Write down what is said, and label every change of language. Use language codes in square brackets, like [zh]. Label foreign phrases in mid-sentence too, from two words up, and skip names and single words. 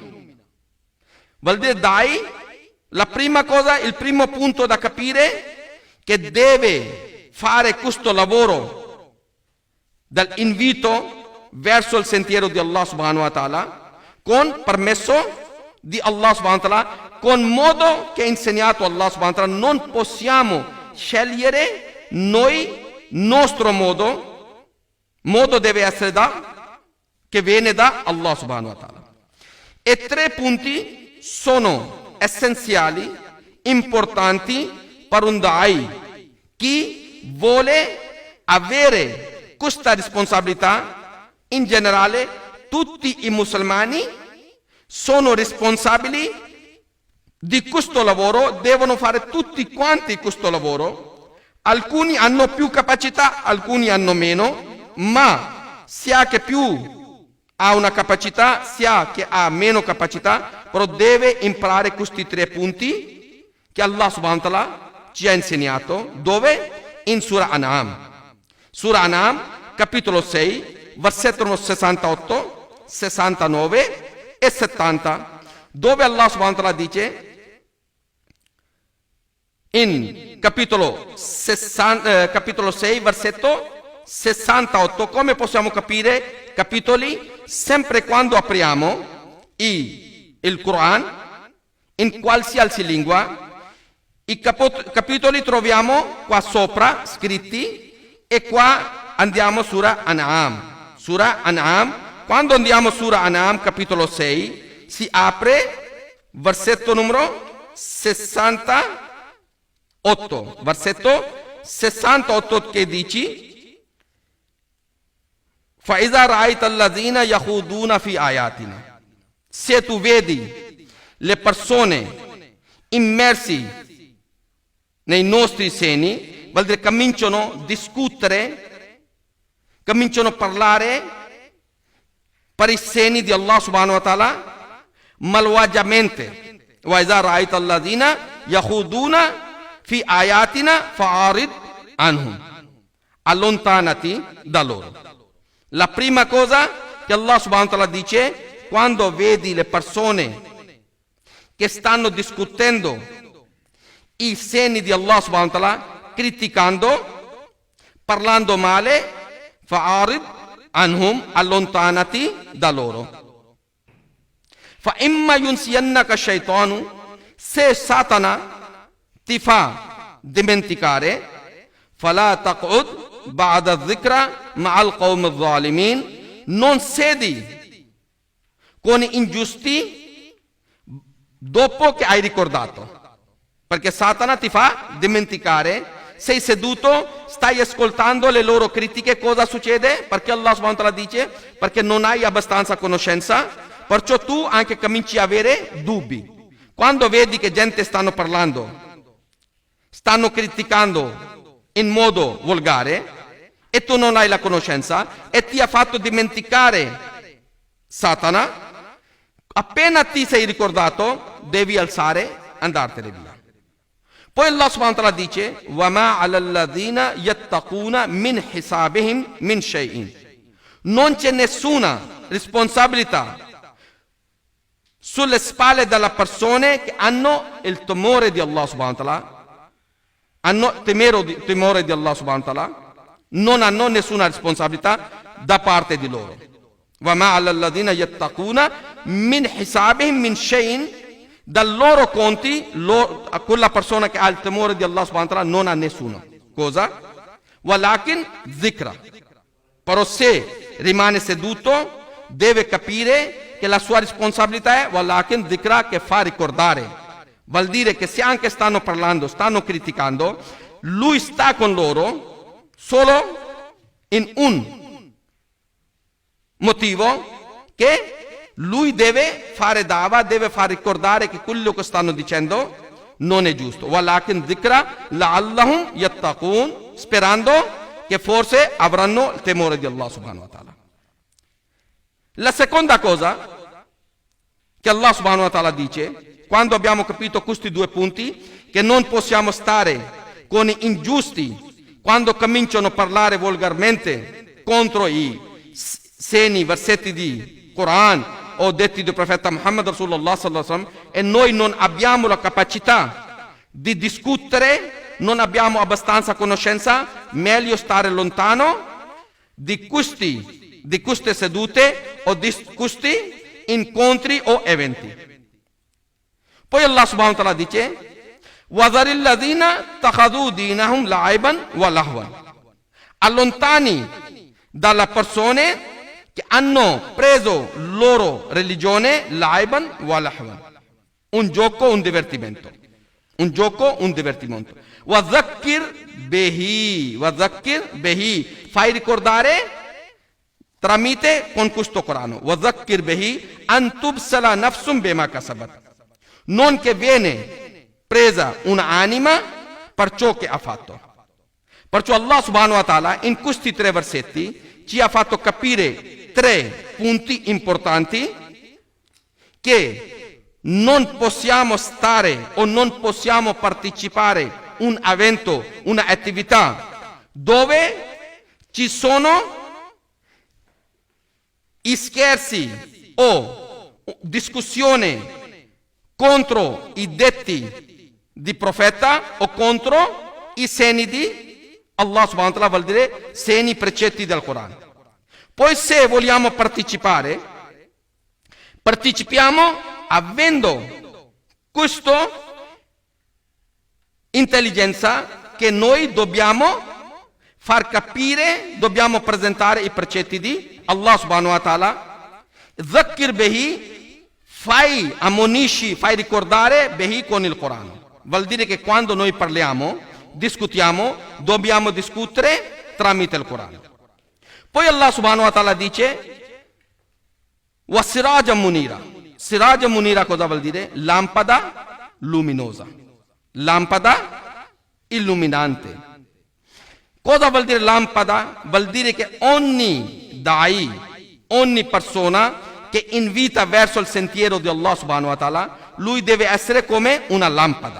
[it] Vuol dire dai, la prima cosa, il primo punto da capire, che deve fare questo lavoro dall'invito verso il sentiero di [ar] الله سبحانه وتعالى, [it] con permesso di [ar] الله سبحانه وتعالى, [it] con modo che ha insegnato [ar] الله سبحانه وتعالى. [it] Non possiamo scegliere noi nostro modo deve essere che viene da [ar] الله سبحانه وتعالى. [it] E 3 punti sono essenziali, importanti per un da'i. Chi vuole avere questa responsabilità, in generale tutti i musulmani sono responsabili di questo lavoro, devono fare tutti quanti questo lavoro. Alcuni hanno più capacità, alcuni hanno meno, ma sia che più ha una capacità, sia che ha meno capacità, però deve imparare questi 3 punti che [ar] الله سبحانه وتعالى [it] ci ha insegnato. Dove? In Surah An'am. Surah An'am, capitolo 6, versetto 68, 69 e 70, dove [ar] الله سبحانه وتعالى [it] dice, in capitolo 6, versetto 68, come possiamo capire capitoli? Sempre quando apriamo il Quran, in qualsiasi lingua, i capitoli troviamo qua sopra scritti, e qua andiamo Surah An'am. Surah An'am, quando andiamo Surah An'am, capitolo 6, si apre versetto numero 68, versetto 68 che dice: [ar] فَإِذَا رَأَيْتَ الَّذِينَ يَخُوضُونَ فِي آيَاتِنَا. [it] Se tu vedi le persone immersi nei nostri segni, vuol dire cominciano a discutere, cominciano a parlare per i segni di [ar] الله سبحانه وتعالى [it] malvagiamente. [ar] وَإِذَا رَأَيْتَ الَّذِينَ يَخُوضُونَ فِي آيَاتِنَا فَأَعْرِضْ عَنْهُمْ. [it] Allontanati da loro. La prima cosa che [ar] الله سبحانه وتعالى [it] dice, quando vedi le persone che stanno discutendo i segni di [ar] الله سبحانه وتعالى, [it] criticando, parlando male, [ar] فأعرض عنهم, [it] allontanati da loro. [ar] فإما ينسينك الشيطان, [it] se Satana ti fa dimenticare, [ar] فلا تقعد بعد الذكرى مع القوم الظالمين, [it] non sedi con ingiusti dopo che hai ricordato, perché Satana ti fa dimenticare. Sei seduto, stai ascoltando le loro critiche, cosa succede? Perché [ar] الله سبحانه وتعالى [it] dice, perché non hai abbastanza conoscenza, perciò tu anche cominci a avere dubbi. Quando vedi che gente stanno parlando, stanno criticando in modo volgare, e tu non hai la conoscenza e ti ha fatto dimenticare Satana, appena ti sei ricordato devi alzare, andartene via. Poi [ar] الله سبحانه وتعالى [it] dice: [ar] وَمَا عَلَى الَّذِينَ يَتَّقُونَ مِنْ حِسَابِهِمْ مِنْ شَيْءٍ. [it] Non c'è nessuna responsabilità sulle spalle delle persone che hanno il timore di [ar] الله سبحانه وتعالى, [it] hanno timore di [ar] الله سبحانه وتعالى, [it] non hanno nessuna responsabilità da parte di loro. [ar] وَمَا عَلَى الَّذِينَ يَتَّقُونَ مِنْ حِسَابِهِمْ مِنْ شَيْءٍ. [it] Dal loro conti, a quella persona che ha il timore di [ar] الله سبحانه وتعالى [it] non ha nessuna cosa. [ar] وَلَكِنْ ذِكْرَ. [it] Però se rimane seduto deve capire che la sua responsabilità è [ar] وَلَكِنْ ذِكْرَ, [it] che fa ricordare. Vuol dire che se anche stanno parlando, stanno criticando, lui sta con loro solo in un motivo, che lui deve fare dava, deve far ricordare che quello che stanno dicendo non è giusto. [ar] وَلَكِنْ ذِكْرَ لَعَلَّهُمْ يَتَّقُونَ, [it] sperando che forse avranno il temore di [ar] الله سبحانه وتعالى. [it] La seconda cosa che [ar] الله سبحانه وتعالى [it] dice, quando abbiamo capito questi 2 punti, che non possiamo stare con ingiusti quando cominciano a parlare volgarmente contro i segni, versetti di Quran, o detti del profeta Muhammad [ar] رسول الله صلى الله عليه وسلم, [it] e noi non abbiamo la capacità di discutere, non abbiamo abbastanza conoscenza, meglio stare lontano di queste sedute o di questi incontri o eventi. Poi [ar] الله سبحانه وتعالى [it] dice: [ar] وَذَرِ الَّذِينَ اتَّخَذُوا دِينَهُمْ لَعِبًا وَلَهْوًا. [it] Allontani dalle persone che hanno preso loro religione [ar] لعبا ولهوا, [it] un gioco, un divertimento. Un gioco, un divertimento. [ar] وَذَكِّرْ بِهِ, [it] fai ricordare tramite con questo Corano. [ar] وَذَكِّرْ بِهِ أَن تُبْسَلَ نَفْسٌ بِمَا كَسَبَتْ. [it] Non che viene presa un'anima per ciò che ha fatto. Perciò [ar] الله سبحانه وتعالى [it] in questi 3 versetti ci ha fatto capire 3 punti importanti: che non possiamo stare o non possiamo partecipare a un evento, una attività dove ci sono i scherzi o discussione contro i detti di profeta o contro i segni di [ar] الله سبحانه وتعالى, [it] vuol dire segni, precetti del Corano. Poi se vogliamo partecipiamo avendo questa intelligenza che noi dobbiamo far capire, dobbiamo presentare i precetti di [ar] الله سبحانه وتعالى. ذكر به, [it] fai ammonisci, fai ricordare bihi con il Corano. Vuol dire che quando noi parliamo, discutiamo, dobbiamo discutere tramite il Corano. Poi [ar] الله سبحانه وتعالى [it] dice: [ar] وسراجا منيرا. سراجا منيرا [it] cosa vuol dire? Lampada luminosa. Lampada illuminante. Cosa vuol dire lampada? Vuol dire che ogni dai, ogni persona che invita verso il sentiero di [ar] الله سبحانه وتعالى, [it] lui deve essere come una lampada.